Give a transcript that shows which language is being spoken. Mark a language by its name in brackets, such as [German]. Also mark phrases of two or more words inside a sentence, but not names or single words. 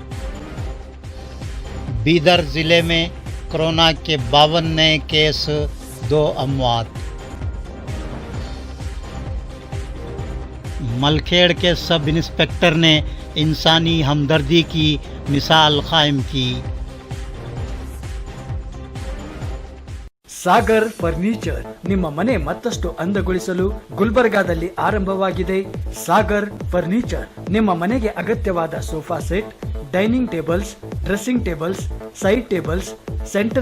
[Urdu] بیدر ضلعے میں کورونا کے 52 نئے کیس، 2 اموات. ملکھیڑ کے [English] sub inspector [Urdu] نے انسانی ہمدردی کی مثال قائم کی. [Kannada] ಸಾಗರ್ ಫರ್ನಿಚರ್ ನಿಮ್ಮ ಮನೆ ಮತ್ತಷ್ಟು ಅಂದಗೊಳಿಸಲು ಗುಲ್ಬರ್ಗಾದಲ್ಲಿ ಆರಂಭವಾಗಿದೆ. ಸಾಗರ್ ಫರ್ನಿಚರ್ ನಿಮ್ಮ ಮನೆಗೆ ಅಗತ್ಯವಾದ [English] sofa set, dining tables, dressing tables, side tables, center